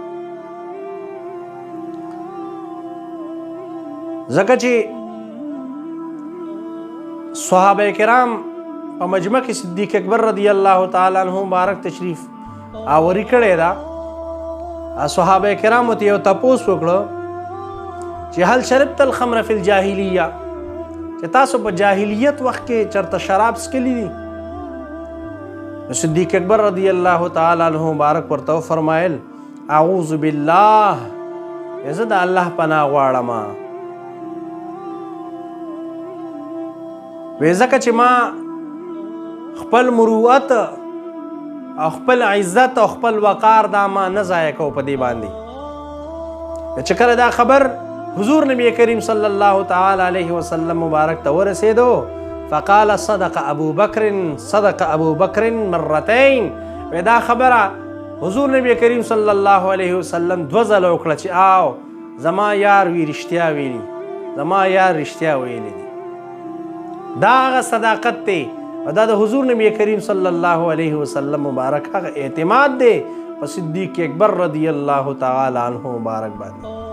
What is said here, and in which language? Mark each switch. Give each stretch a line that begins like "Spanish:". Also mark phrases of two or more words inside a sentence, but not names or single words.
Pashto: ځکه چې صحابه کرام په مجمع کې صدیق اکبر رضی الله تعالی عنہ مبارک تشریف آوری کړی دا. صحابه کرامو ته یو تپوس وکړو چې
Arabic: هل شربت الخمر فی الجاهلیه
Pashto: چې تاسو په جاهلیت وخت کې چرته شراب څکلی دي؟ صدیق اکبر رضی الله تعالی عنہ مبارک ورته فرمایل
Arabic: اعوذ بالله
Pashto: زه د الله پناه غواړم وې ځکه چې ما خپل مروت او خپل عزت او خپل وقار دا ما نه ضایع کو په دې باندې چې کله دا خبر حضور نبی کریم صلی الله تعالی علیه وسلم مبارک ته ورسېدو.
Arabic: فقال صدق ابو بکر صدق ابو بکر مرتين.
Pashto: دا خبره حضور نبی کریم صلی الله علیه وسلم 2 ځله وکړه چې آو زما یار وی رښتیا ویلي، زما یار رښتیا ویلي دي. دا هغه صداقت دی او دا د حضور نبی کریم صلی الله علیه وسلم مبارک هغه اعتماد دی په صدیق اکبر رضی الله تعالی عنہ مبارک باندې.